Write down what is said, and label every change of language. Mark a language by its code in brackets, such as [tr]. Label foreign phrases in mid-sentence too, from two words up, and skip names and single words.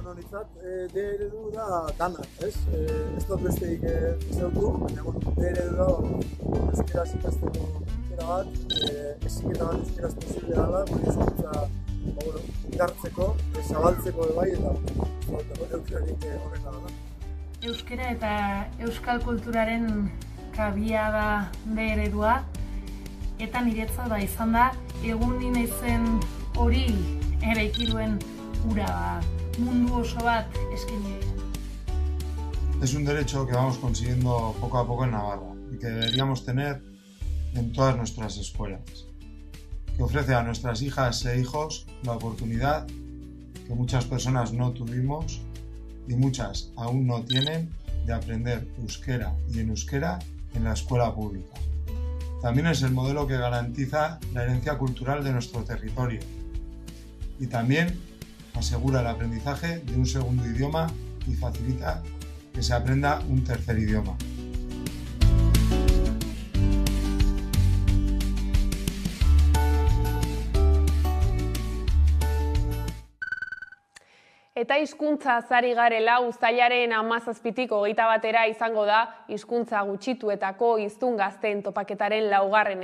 [eu] Bueno, nitzat, D eredu da dana, ez? Ez dut besteik zeutu, baina, D eredu da euskeraz ikasteko aukera bat, heziketa bat euskeraz posible dela, baina hezkuntza indartzeko, zabaltzeko bai, eta aukerarik horrela dela. Euskera eta euskal kulturaren kabia da D eredua, eta niretzat da izan da, egun naizen hori eraiki duen ura mundu oso bat eskaini. [es] Es un derecho que vamos consiguiendo poco a poco en Navarra y que deberíamos tener en todas nuestras escuelas, que ofrece a nuestras hijas e hijos la oportunidad que muchas personas no tuvimos y muchas aún no tienen de aprender euskera y en euskera en la escuela pública. También es el modelo que garantiza la herencia cultural de nuestro territorio y también asegura el aprendizaje de un segundo idioma y facilita que se aprenda un tercer idioma. [eu] Eta hizkuntza ari garela, uztailaren 17tik 21 izango da hizkuntza gutxituetako hiztun gazteen topaketaren 4.